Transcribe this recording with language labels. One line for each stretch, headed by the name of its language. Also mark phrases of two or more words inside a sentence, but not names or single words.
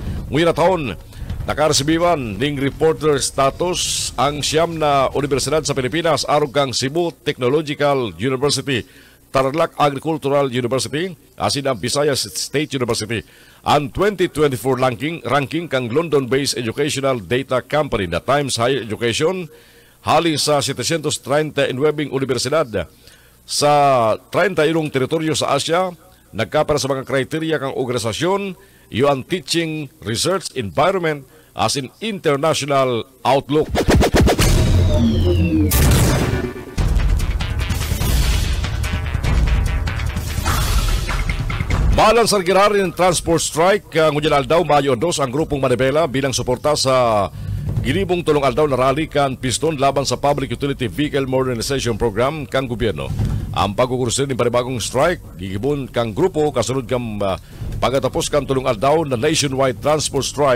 Bikol: Ngayon na taon, nakaresebiban ning
English: reporter status
Bikol: ang siyam na universidad sa Pilipinas arog kang Cebu Technological University, Tarlac Agricultural University, asin ang Visayas State University. Ang 2024 ranking kang London-based educational data company na Times Higher Education hali sa 739 universidad sa 31 teritoryo sa Asia, nagkapara sa mga kriteria kang organisasyon, yung
English: teaching, research, environment, as in international outlook.
Bikol: Balang sa girarin ng transport strike, ngunyan aldaw Mayo 2 ang grupong Manibela bilang suporta sa ginibong tulong aldaw na rally kan piston laban sa Public Utility Vehicle Modernization Program kang gobyerno. Ang pagkukurusir ng panibagong strike, gigibon kang grupo kasunod kang pagkatapos kang tulong aldaw na
English: nationwide transport strike.